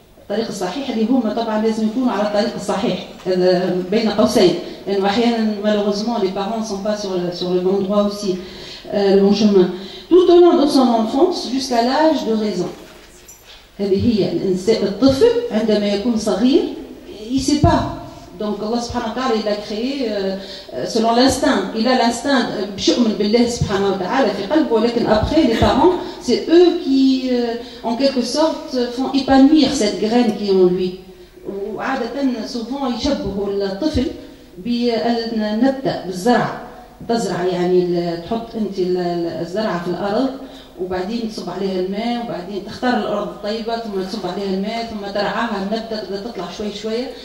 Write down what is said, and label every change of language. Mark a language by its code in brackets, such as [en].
[ar] الطريق الصحيح اللي هم طبعا لازم يكونوا على الطريق الصحيح، هذا بين قوسين، لأنه أحيانا [fr] malheureusement les parents ne sont pas sur le bon droit aussi, le bon chemin. Tout au long de son enfance jusqu'à l'âge de raison. [ar] هذه هي الطفل عندما يكون صغير [fr] il sait pas. Donc Allah subhanahu wa ta'ala il a créé selon l'instinct. Il a l'instinct [ar] بشؤمن بالله سبحانه وتعالى في قلبه، ولكن [fr] après les parents c'est eux qui en quelque sorte font épanouir cette graine qui est en lui. [ar] وعادة souvent يشبهوا الطفل بالنبتة بالزرع. تزرع يعني تحط انت الزرعه في الارض وبعدين تصب عليها الماء وبعدين تختار الارض الطيبه ثم تصب عليها الماء ثم ترعاها النبته تبدا تطلع شوي شويه.